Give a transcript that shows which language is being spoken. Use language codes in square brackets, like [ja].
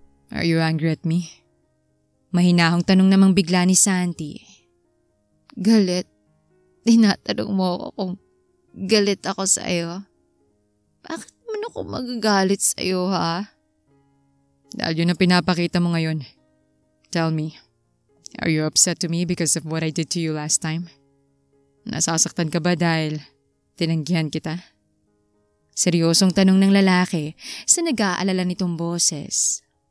[tl] Are you angry at me? Mahinahong tanong namang bigla ni Santi. Galit? Tinatanong mo ako kung galit ako sa'yo? Bakit naman ako magagalit sa'yo ha? Dahil yun ang pinapakita mo ngayon. [en] Tell me, are you upset to me because of what I did to you last time? [tl] Nasasaktan ka ba dahil tinanggihan kita? Seryosong tanong ng lalaki sa nag-aalala nitong boses.